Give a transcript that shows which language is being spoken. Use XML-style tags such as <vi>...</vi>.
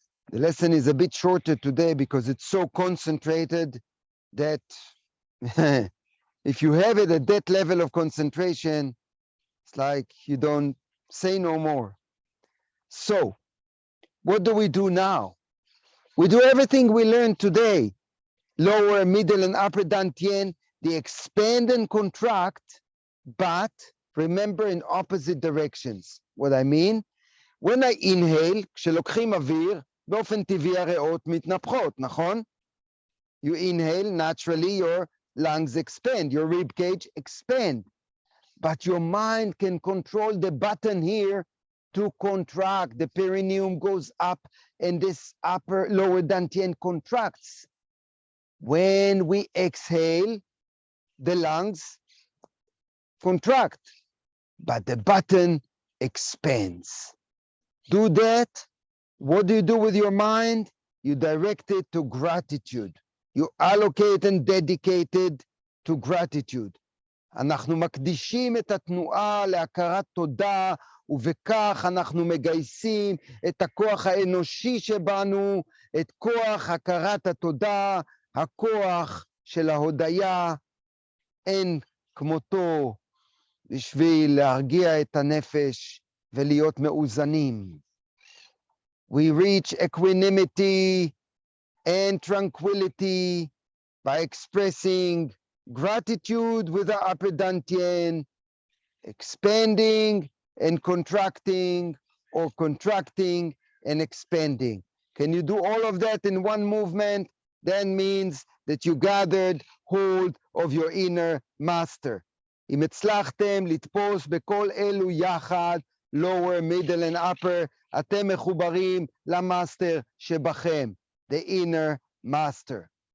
<en>The lesson is a bit shorter today because it's so concentrated that if you have it at that level of concentration, it's like you don't say no more. So, what do we do now? We do everything we learned today. Lower, middle, and upper dantien, they expand and contract, but remember in opposite directions. What I mean? When I inhale,</en> <he>כשלוקחים אוויר, באופן טבעי הריאות מתנפחות, נכון?</he> <en>You inhale, naturally your lungs expand, your rib cage expand. But your mind can control the button here to contract. The perineum goes up and this lower dantien contracts. When we exhale, the lungs contract, but the button expands. Do that. What do you do with your mind? You direct it to gratitude. You allocate and dedicate it to gratitude.</en> <he>אנחנו מקדישים את התנועה להכרת תודה, ובכך אנחנו מגייסים את הכוח האנושי שבנו, את כוח הכרת התודה, הכוח של ההודיה, אין כמותו בשביל להרגיע את הנפש ולהיות מאוזנים.</he> <en>We reach equanimity and tranquility by expressing gratitude with the upper dantien, expanding and contracting, or contracting and expanding. Can you do all of that in one movement? That means that you gathered hold of your inner master.</en> <he>אם הצלחתם לתפוס בכל אלו יחד,</he> <en>lower, middle and upper,</en> <he>אתם מחוברים למאסטר שבכם,</he> <en>the inner master.</en>